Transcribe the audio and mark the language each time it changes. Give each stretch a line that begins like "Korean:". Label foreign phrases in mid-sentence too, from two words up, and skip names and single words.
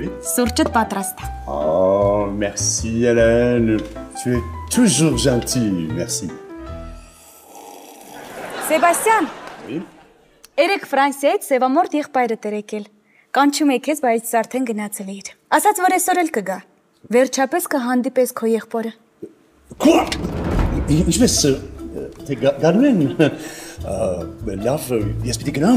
Armenian: Սուրճդ պատրաստ է։
French: Oh, merci Hélène. Tu es toujours gentille, merci.
Armenian: Սեբաստիան։
French: Oui.
Armenian: Երեք Ֆրանսիայից Սևամորտ եղբայրդ էր եկել։ Կանչում եք ես, բայց արդեն գնացել էիր։ Ասաց, որ այսօր էլ կգա։ Վերջապես կհանդիպես քո եղբորը։
French: Quoi?
Armenian: Ինչպես թե գարնում են լավ, ես պիտի գնամ։